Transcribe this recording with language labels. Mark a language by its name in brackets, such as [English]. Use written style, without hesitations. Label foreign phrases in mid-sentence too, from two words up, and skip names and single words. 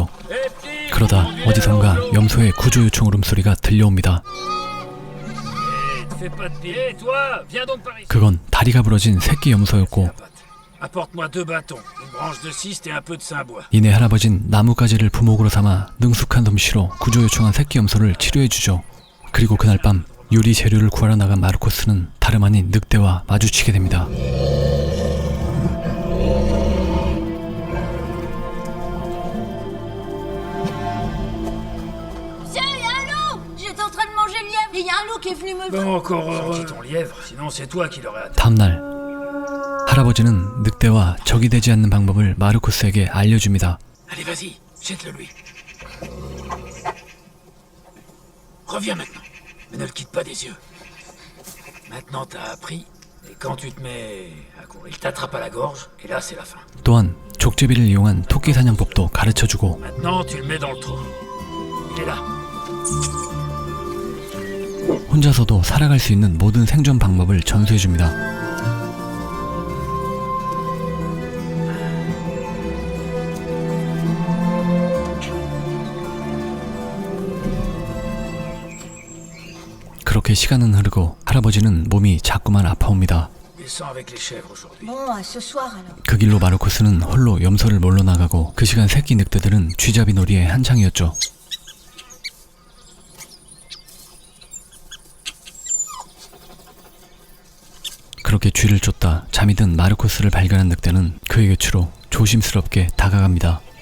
[Korean] 그러다 어디선가 염소의 구조 요청 울음소리가 들려옵니다. 그건 다리가 부러진 새끼 염소였고 [French] Apporte-moi 2 bâtons, une branche de ciste et un peu de sainbois. [Korean] 이내 할아버진 나뭇가지를 부목으로 삼아 능숙한 솜씨로 구조 요청한 새끼 염소를 치료해주죠. 그리고 그날 밤 요리 재료를 구하러 나간 마르코스는 다름 아닌 늑대와 마주치게 됩니다. [French] Il y a un loup qui est venu me... Bon, encore heureux. ton lièvre, sinon c'est toi qui l'aurais atteint. [Korean] 다음날 할아버지는 늑대와 적이 되지 않는 방법을 마르코스에게 알려줍니다. [French] Allez, vas-y, jette-le lui. Reviens maintenant, mais ne le quitte pas des yeux. Maintenant t'as appris, et quand tu te mets à courir, il t'attrape à la gorge, et là c'est la fin. [Korean] 또한 족제비를 이용한 토끼 사냥법도 가르쳐주고 [French] Maintenant tu le mets dans le trou. Il est là. [Korean] 혼자서도 살아갈 수 있는 모든 생존 방법을 전수해줍니다. 그렇게 시간은 흐르고 할아버지는 몸이 자꾸만 아파옵니다. [French] Descends avec les chèvres aujourd'hui. Bon, ce soir alors. [Korean] 그 길로 마르코스는 홀로 염소를 몰러 나가고 그 시간 새끼 늑대들은 쥐잡이 놀이에 한창이었죠. 그렇게 쥐를 쫓다 잠이 든 마르코스를 발견한 늑대는 그의 곁으로 조심스럽게 다가갑니다.